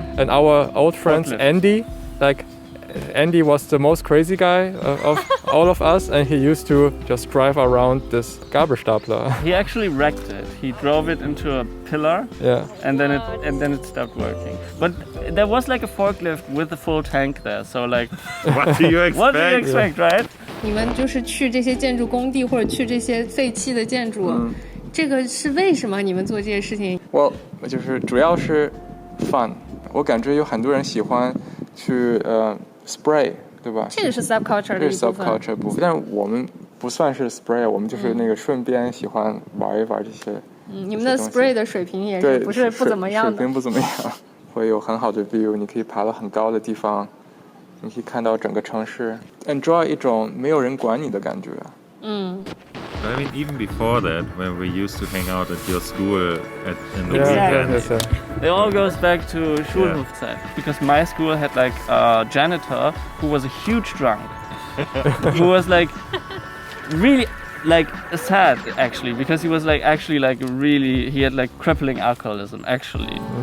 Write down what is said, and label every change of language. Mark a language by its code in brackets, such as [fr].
[en] And our old friend Andy, like Andy was the most crazy guy of all of us, and he used to just drive around this Gabelstapler. He actually wrecked it. He drove it into a pillar, and then it stopped working. But there was like a forklift with a full tank there, so like, what do you expect? What do you expect, right? [zh] 你们就是去这些建筑工地或者去这些废弃的建筑，这个是为什么你们做这些事情？我就是主要是 fun， 我感觉有很多人喜欢去spray， 对吧？这个是 subculture 的一部分。这是 subculture 部分，但是我们不算是 spray， 我们就是那个顺便喜欢玩一玩这些。你们的 spray 的水平也是不怎么样的。水平不怎么样。会有很好的 view， 你可以爬到很高的地方，你可以看到整个城市 ，enjoy 一种没有人管你的感觉。 [en] I mean, even before that, when we used to hang out at your school in the Yeah, weekends. It all goes back to Schulhofzeit, because my school had like a janitor who was a huge drunk, who was like really like sad actually, because he was like actually like really, he had like crippling alcoholism actually.